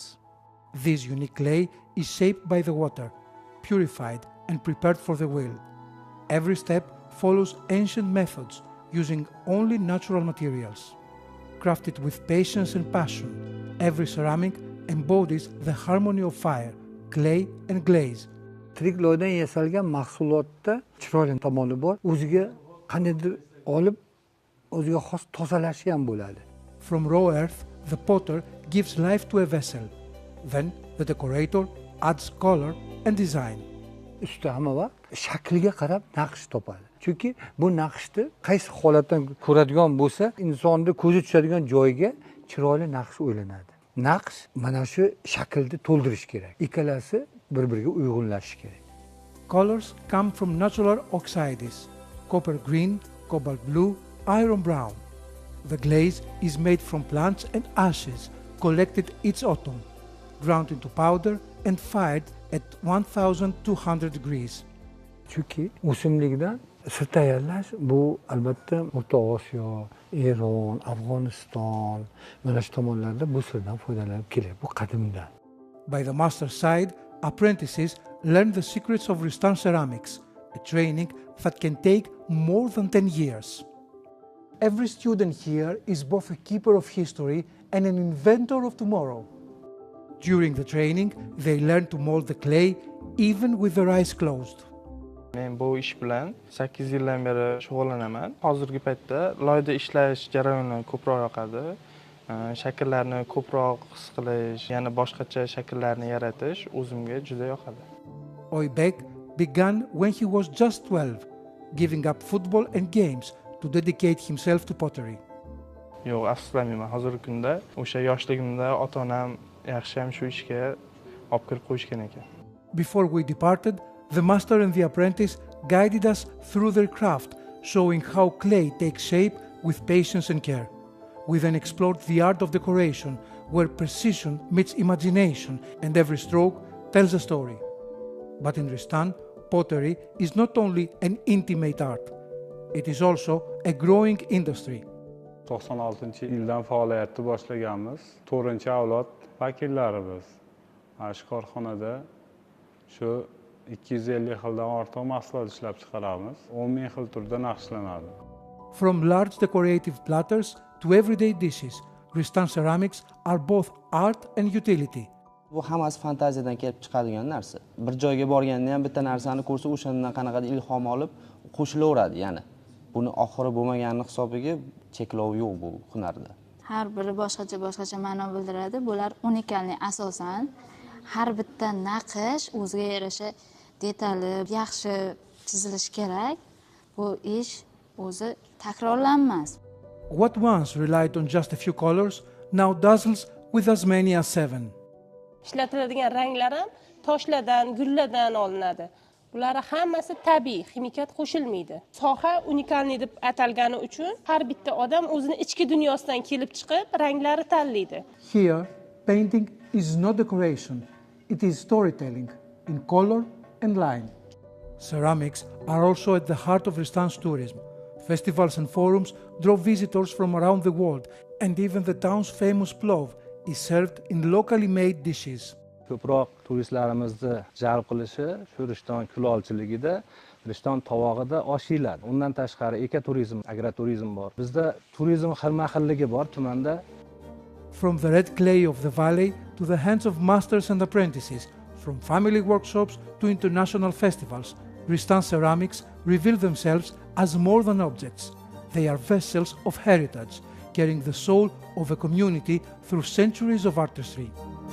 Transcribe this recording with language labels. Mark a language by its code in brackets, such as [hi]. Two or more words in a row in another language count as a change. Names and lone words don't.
[en] This unique clay is shaped by the water, purified and prepared for the wheel. Every step follows ancient methods, using only natural materials. Crafted with patience and passion, every ceramic embodies the harmony of fire, clay and glaze. [uz] Tirik loydan yasalgan mahsulotda chiroyli tomoni bor. O'ziga qandaydir olib, o'ziga xos tozalashi ham bo'ladi. [en] From raw earth, the potter gives life to a vessel. Then the decorator adds color and design. [uz] Usta hamma vaqt shakliga qarab naqsh topadi. Chunki bu naqshni qaysi holatdan ko'radigan bo'lsa, insonni ko'zi tushadigan joyga chiroyli naqsh o'ylanadi. Naqsh mana shu shaklni to'ldirish kerak. Ikkalasi bir-biriga uyg'unlashishi kerak. [en] Colors come from natural oxides: copper green, cobalt blue, iron brown. The glaze is made from plants and ashes collected each autumn, ground into powder and fired at 1200 degrees. [uz] Chunki o'simlikdan sir tayyorlash bu albatta O'rta Osiyo, Eron, Afg'oniston mana shu tomonlarda bu sirdan foydalanib keladi. Bu qadimdan. [en] By the master's side, apprentices learn the secrets of Ristan ceramics, a training that can take more than 10 years. Every student here is both a keeper of history and an inventor of tomorrow. During the training, they learn to mold the clay even with their eyes closed. [uz] Men bu ish bilan 8 yildan beri shug'ullanaman. Hozirgi paytda loyda ishlash jarayoni ko'proq yoqadi. Shakllarni ko'proq his qilish, yana boshqacha shakllarni yaratish o'zimga juda yoqadi. [en] Oybek began when he was just 12, giving up football and games to dedicate himself to pottery. [uz] Yo'q, afsuslanmayman. Hozirgi kunda o'sha yoshligimda ota-onam yaxshi ham shu ishga olib kirib qo'yishgan ekan. [en] Before we departed, the master and the apprentice guided us through their craft, showing how clay takes shape with patience and care. We then explored the art of decoration, where precision meets imagination and every stroke tells a story. But in Ristan, pottery is not only an intimate art, it is also a growing industry. [uz] 96-yildan faoliyatni boshlaganmiz. 4-avlod vakillarimiz. Shu korxonada shu 250 xildan ortiq mahsulot ishlab chiqaramiz. 10 ming xil turda naqshlanadi. [en] From large decorative platters to everyday dishes, Ristan ceramics are both art and utility. [uz] Bu hammasi fantaziyadan kelib chiqadigan narsa. Bir joyga borganda ham bitta narsani ko'rsa, o'shandan qanaqadir ilhom olib qo'shilaveradi, ya'ni. Buni oxiri bo'lmagani hisobiga cheklov yo'q bu hunarda. Har biri boshqacha ma'no bildiradi. Bular unikalni asosan har bitta naqsh o'ziga yarasha detali yaxshi chizilishi kerak. Bu ish o'zi takrorlanmas. [en] What once relied on just a few colors now dazzles with as many as 7. [uz] Ishlatiladigan ranglar ham toshlardan, gullardan olinadi. Bular hammasi tabiiy, ximikat qo'shilmaydi. Soha unikalni deb atalgani uchun har bitta odam o'zini ichki dunyosidan kelib chiqib, ranglari tanlaydi. [en] Here, painting is not decoration, it is storytelling in color and line. Ceramics are also at the heart of Ristan's tourism. Festivals and forums draw visitors from around the world, and even the town's famous plov is served in locally made dishes. [uz] Ko'proq turistlarimizni jalb qilishi shu Rishton kulolchiligida, Rishton tovog'ida osh yeyiladi. Undan tashqari ekoturizm, agroturizm bor. Bizda turizm xilma-xilligi bor tumanda. [en] From the red clay of the valley to the hands of masters and apprentices, from family workshops to international festivals, Ristan ceramics reveal themselves as more than objects. They are vessels of heritage, carrying the soul of a community through centuries of artistry.